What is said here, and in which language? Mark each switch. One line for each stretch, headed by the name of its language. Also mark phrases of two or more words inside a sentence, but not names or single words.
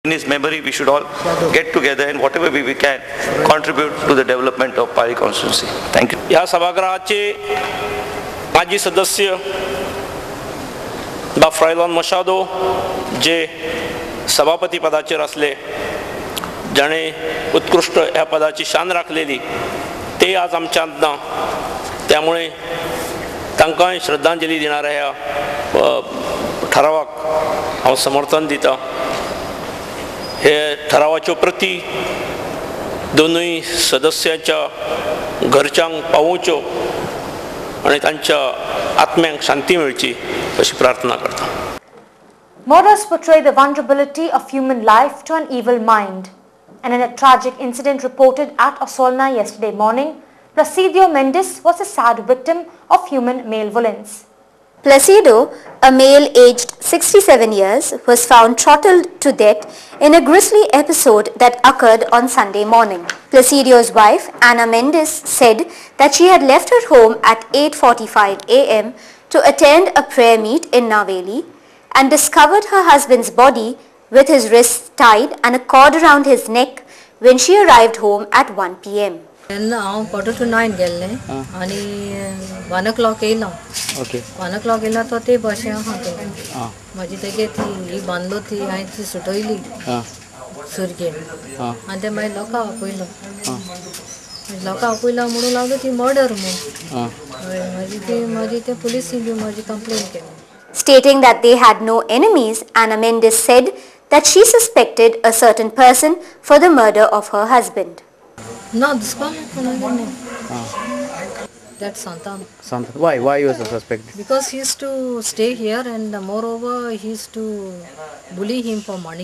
English: In his memory, we should all get together and whatever we can contribute to the development of Pali constituency. Thank you.
Konkani: या सभागृहाचे माजी सदस्य बा फ्रायलॉन मशादो जे सभापती पदाचेर असले, जाणे उत्कृष्ट ह्या पदाची शान राखलेली, ते आज आमच्यांत ना, त्यामुळे तांकांय श्रद्धांजली दिणाऱ्या ह्या ठरावाक हांव समर्थन दिता. हे ठरावाच्यो प्रती दोनूय सदस्याच्या घरच्यांक पावोवच्यो आणि तांच्या आत्म्यांक शांती मेळची अशी प्रार्थना करता.
English: Murders portray the vulnerability of human life to an evil mind. And in a tragic incident reported at Osolna yesterday morning, Placido Mendes was a sad victim of human male violence. Placido, a male aged 67 years, was found throttled to death in a grisly episode that occurred on Sunday morning. Placido's wife, Ana Mendes, said that she had left her home at 8:45 a.m. to attend a prayer meet in Naveli and discovered her husband's body with his wrists tied and a cord around his neck when she arrived home at 1 p.m.
Konkani: हांव 8:45 गेल्ले आनी 1 o'clock येयलो. ओके 1 o'clock येयलो तो ते बशें आहा ते म्हाजी तेगे ती ही बांदलो ती हांवें ती सुटयली सुरगेन आनी ते मागीर लोकां आपयलो म्हणून लागलो ती मर्डर म्हणून माजी ते पुलिसीन बी म्हाजी कंप्लेन केली.
English: Stating that they had no enemies, Ana Mendes said that she suspected a certain person for the murder of her husband. No, this one that's Santan. Santan. Why you were suspected? Because he used to stay here and moreover he used to bully him for money.